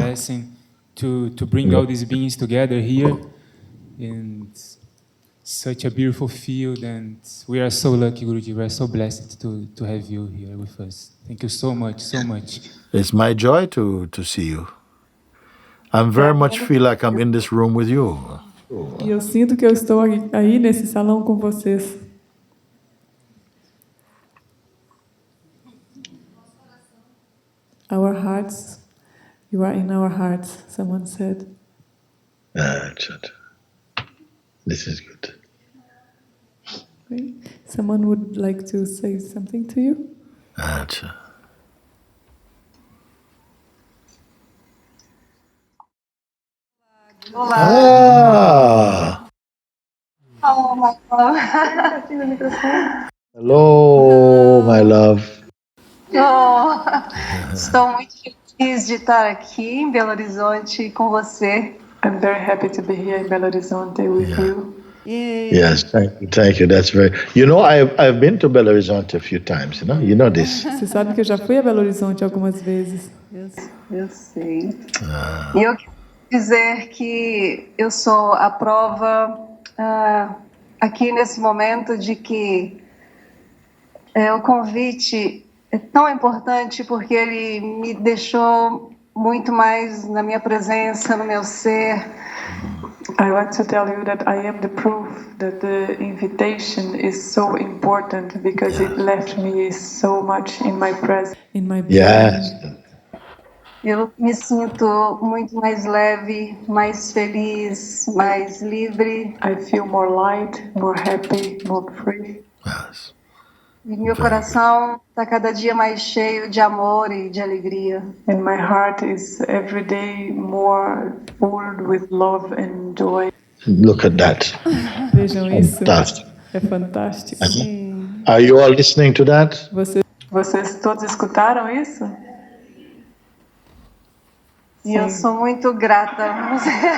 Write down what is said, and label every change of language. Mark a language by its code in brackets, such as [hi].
[en] blessing to bring all these beings together here in such a beautiful field, and we are so lucky, Guruji. We are so blessed to have you here with us. Thank you so much, so much. It's my joy to see you. I very much feel like I'm in this room with you. [pt] E eu sinto que eu estou aí nesse salão com vocês. [en] Our hearts, you are in our hearts, someone said. This is good. Okay. Someone would like to say something to you? [pt] Olá! [en] Oh, my love. Hello, my love. [pt] Estou muito feliz de estar aqui em Belo Horizonte com você. [en] I'm very happy to be here in Belo Horizonte with you. Yes, thank you. That's very. I've been to Belo Horizonte a few times. You know this. [pt] Você sabe que eu já fui a Belo Horizonte algumas vezes. Eu sei. E eu quero dizer que eu sou a prova aqui nesse momento de que o convite é tão importante porque ele me deixou muito mais na minha presença, no meu ser. [en] I want to tell you that I am the proof that the invitation is so important because it left me so much in my presence, in my being. Yes. [pt] Eu me sinto muito mais leve, mais feliz, mais livre. [en] I feel more light, more happy, more free. Yes. [pt] E meu coração está cada dia mais cheio de amor e de alegria. [en] And my heart is every day more full with love and joy. Look at that. [pt] Vejam isso. [en] Fantastic. [pt] É fantástico. [en] Are you all listening to that? [pt] Vocês todos escutaram isso? E eu sou muito grata a você.